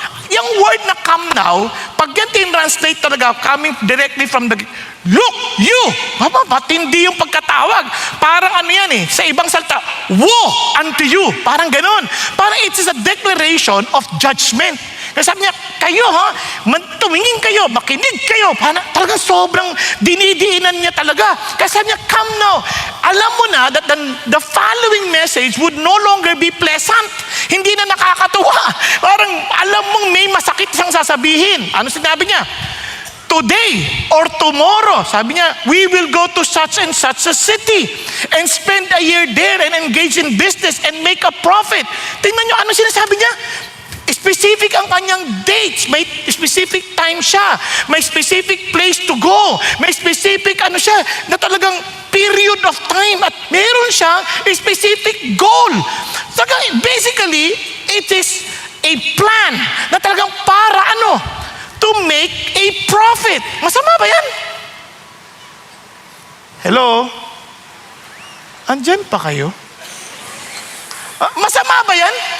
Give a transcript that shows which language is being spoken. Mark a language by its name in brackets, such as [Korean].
[English] Yung word na come now, pag yan tin-translate talaga, coming directly from the, look, you. [Filipino] Matindi yung pagkatawag. Parang ano yan sa ibang salta, [English] woe unto you. [Filipino] Parang ganun. Parang [English] it is a declaration of judgment. [Filipino] Kasi sabi niya, kayo tumingin kayo, makinig kayo. Talagang sobrang dinidiinan niya talaga. Kasi sabi niya, [English] come now. [Filipino] Alam mo na [English] that the following message would no longer be pleasant. [Filipino] Hindi na nakakatuwa. Parang alam mong may masakit siyang sasabihin. Ano sinabi niya? [English] Today or tomorrow, [Filipino] sabi niya, [English] we will go to such and such a city and spend a year there and engage in business and make a profit. [Filipino] Tingnan niyo, ano sinasabi niya? Specific ang kanyang dates. May specific time siya. [English] May specific place to go. May specific na talagang period of time. [Filipino] At meron siya [English] a specific goal. So basically, it is a plan [Filipino] na talagang para [English] to make a profit. [Filipino] Masama ba yan? Hello? andyan pa kayo? Masama ba yan?